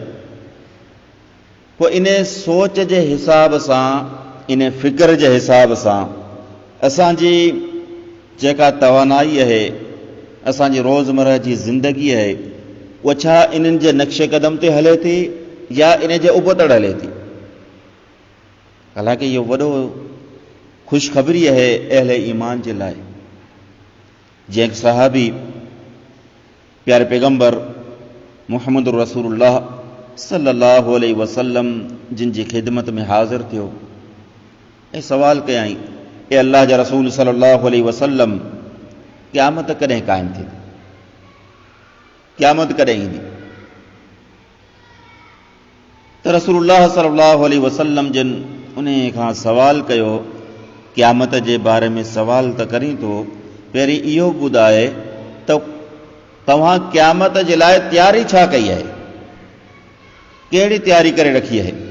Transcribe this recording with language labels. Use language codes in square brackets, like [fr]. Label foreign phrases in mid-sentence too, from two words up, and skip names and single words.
[sd] पोइ इन सोच जे हिसाब सां, इन फ़िक्र जे हिसाब सां असांजी जेका तवानाई आहे, असांजी रोज़मर्रा जी ज़िंदगी आहे, उहा छा इन्हनि जे नक्शे कदम ते हले थी या इन जे उबतड़ हले थी। हालांकि इहो वॾो ख़ुशख़बरी आहे अहले ईमान जे लाइ। जंहिं सहाबी प्यारे पैगंबर मुहम्मद रसूलुल्लाह [ar] صلى الله عليه وسلم [sd] जिन जी ख़िदमत में हाज़िर थियो ऐं सवाल कयई, ए अल्लाह जा रसूल [ar] صلى الله عليه وسلم, [sd] क़यामत कॾहिं क़ाइमु थींदी? क़यामत कॾहिं ईंदी? त रसूलुल्लाह [ar] صلى الله عليه وسلم [sd] जिन उन खां सवाल कयो, क़यामत जे बारे में सवाल त करीं थो, पहिरीं इहो ॿुधाए त तव्हां क़यामत जे लाइ तयारी छा कई आहे, कहिड़ी तयारी करे रखी आहे?